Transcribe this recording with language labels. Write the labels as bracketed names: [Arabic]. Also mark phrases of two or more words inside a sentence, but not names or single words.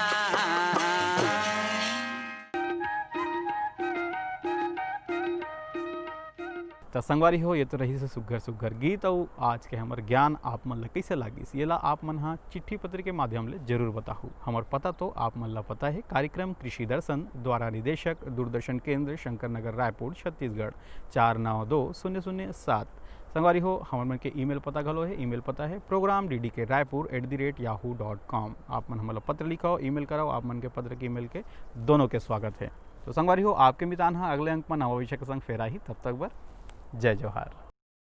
[Chhattisgarhi] तो संगवारी हो ये तो रही से सुघर सुघर गीत और आज के हमर ज्ञान आप मन ला कैसे लागिस ये ला आप मन हाँ चिट्ठी पत्र के माध्यम ले जरूर बताहू। हमर पता तो आप मन ला पता है, कार्यक्रम कृषि दर्शन द्वारा निदेशक दूरदर्शन केंद्र शंकर नगर रायपुर छत्तीसगढ़ 492007। संगवारी हो हमर मन के ईमेल पता घलो है, ईमेल पता है program.ddk@yahoo.com। आप मन हमला पत्र लिखाओ, ईमेल कराओ, आप मन के पत्र के ईमेल के दोनों के स्वागत है। तो संगवारी हो आपके मितान हाँ अगले अंक में नवा विषय के संग फेरा ही, तब तक बर जय जोहार।